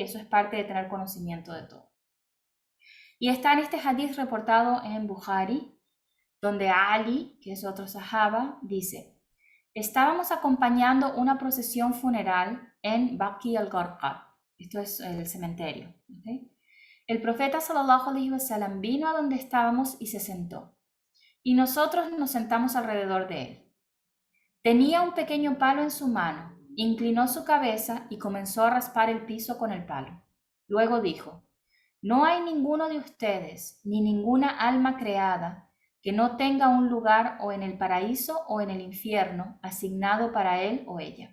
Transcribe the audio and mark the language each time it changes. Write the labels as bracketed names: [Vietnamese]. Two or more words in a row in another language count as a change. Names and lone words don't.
[Spanish] Eso es parte de tener conocimiento de todo. Y está en este hadith reportado en Bukhari, donde Ali, que es otro sahaba, dice, estábamos acompañando una procesión funeral en Baqi al-Gharqad. Esto es el cementerio. ¿Okay? El profeta [Arabic] صلى الله عليه وسلم [Spanish] vino a donde estábamos y se sentó. Y nosotros nos sentamos alrededor de él. Tenía un pequeño palo en su mano, inclinó su cabeza y comenzó a raspar el piso con el palo. Luego dijo, no hay ninguno de ustedes, ni ninguna alma creada, que no tenga un lugar o en el paraíso o en el infierno asignado para él o ella.